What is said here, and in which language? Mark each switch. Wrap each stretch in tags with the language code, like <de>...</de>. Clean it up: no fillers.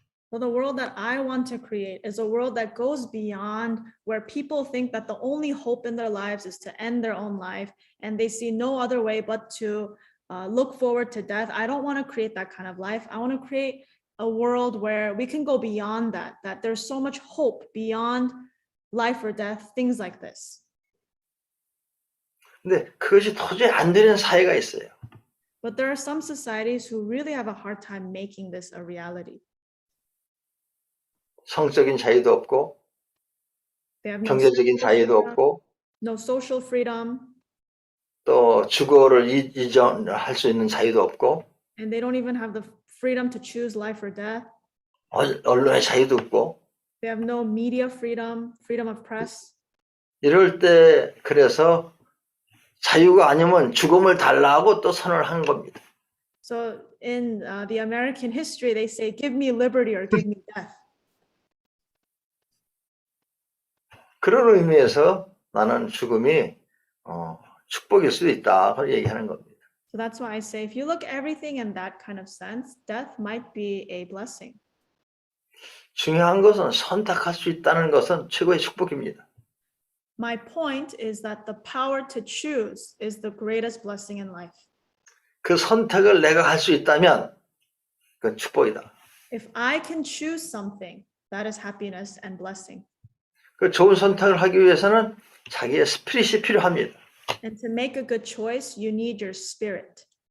<en>Well, the world that I want to create is a world that goes beyond where people think that the only hope in their lives is to end their own life and they see no other way but to look forward to death. I don't want to create that kind of life. I want to create a world where we can go beyond that, that there's so much hope beyond life or death, things like this.</en> <ko>근데 그것이 도저히 안 되는 사회가 있어요.</ko> <en>But there are some societies who really have a hard time making this a reality.</en> <ko>성적인 자유도 없고</ko> <en>They have no</en> <ko>경제적인</ko> <en>social</en> <ko>자유도</ko> <en>freedom,</en> <ko>없고</ko> <en>no social freedom,</en> <ko>또 주거를 이전할 수 있는 자유도 없고</ko> <en>and they don't even have the freedom to choose life or death.</en> <ko>언론의 자유도 없고</ko> <en>They have no media freedom, freedom of press.</en> <ko>이럴 때 그래서 자유가 아니면 죽음을 달라고 또 선언을 한 겁니다.</ko> <en>So in the American history, they say, give me liberty or give me death.</en> <ko>그런 의미에서 나는 죽음이 축복일 수도 있다. 그런 얘기하는 겁니다.</ko> <en>So that's why I say, if you look everything in that kind of sense, death might be a blessing.</en> <ko>중요한 것은 선택할 수 있다는 것은 최고의 축복입니다.</ko> <en>My point is that the power to choose is the greatest blessing in life.</en> <ko>그 선택을 내가 할 수 있다면 그건 축복이다.</ko> <en>If I can choose something, that is happiness and blessing.</en> <ko>그 좋은 선택을 하기 위해서는 자기의 스피릿이 필요합니다.</ko> <en>And to make a good choice, you need your spirit.</en>